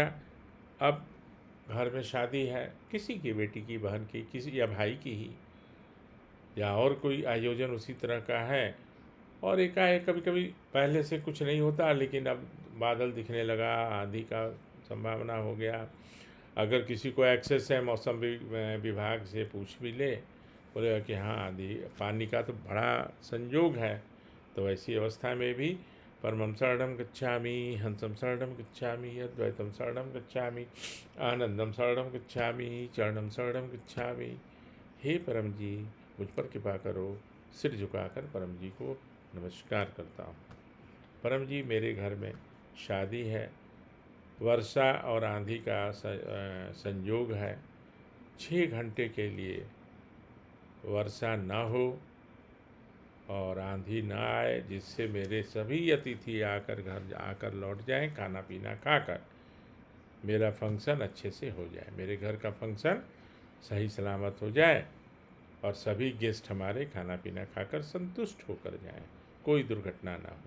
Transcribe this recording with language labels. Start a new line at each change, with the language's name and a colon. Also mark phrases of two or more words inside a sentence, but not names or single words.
Hindi: अब घर में शादी है, किसी की बेटी की, बहन की, किसी या भाई की ही, या और कोई आयोजन उसी तरह का है, और एकाएक कभी कभी पहले से कुछ नहीं होता, लेकिन अब बादल दिखने लगा, आंधी का संभावना हो गया। अगर किसी को एक्सेस है, मौसम विभाग से पूछ भी ले, बोलेगा कि हाँ आंधी, पानी का तो बड़ा संयोग है। तो ऐसी अवस्था में भी
Sanskrit: परमं शरणं गच्छामि, हंसं शरणं गच्छामि, अद्वैतं शरणं गच्छामि, आनंदम शरणं गच्छामि, चरणं शरणं गच्छामि।
Hindi: हे परम जी, मुझ पर कृपा करो। सिर झुकाकर परम जी को नमस्कार करता हूँ। परम जी, मेरे घर में शादी है, वर्षा और आंधी का संयोग है। 6 घंटे के लिए वर्षा न हो और आंधी ना आए, जिससे मेरे सभी अतिथि आकर घर आकर लौट जाएं, खाना पीना खाकर मेरा फंक्शन अच्छे से हो जाए, मेरे घर का फंक्शन सही सलामत हो जाए, और सभी गेस्ट हमारे खाना पीना खाकर संतुष्ट होकर जाएं, कोई दुर्घटना ना हो।